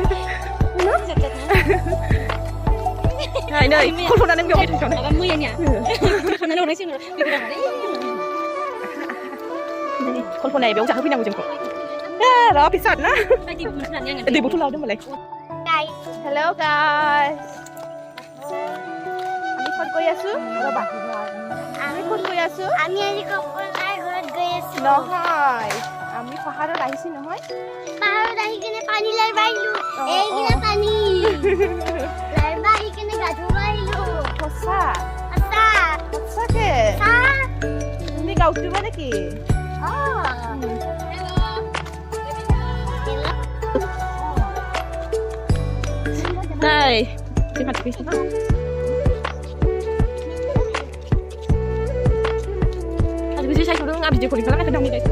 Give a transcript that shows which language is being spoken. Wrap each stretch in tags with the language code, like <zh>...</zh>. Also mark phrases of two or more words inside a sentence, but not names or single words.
<brx>नै कल्पना नों बेयाव थांनो। कल्पनाया बेयाव जाहोफैनांगौ जोंखौ। र' फिसाद ना दै बथल लादों होनबालाय।</brx> <en>hello guys,</en> <as>আমি ক'ত গৈ আছো? ৰ'বা, আমি ক'ত গৈ আছো? আমি আজি কল্পনাৰ ঘৰত গৈ আছো। নহয়, আমি পাহাৰত আহিছো নহয়। পাহাৰত আহি কিনে পানী লাৰিব আহিলো। এইকিনে পানী লাৰিব আহি কিনে গা ধুব আহিলো। সঁচা? সঁচাকে? তুমি গা উঠিবা নেকি?</as> <brx>নাই जोंहा दुगैसै ना। दुगैसै सायख'दों आं भिडिअ कलिं खालामनायखौ दामनि गाइस।</brx>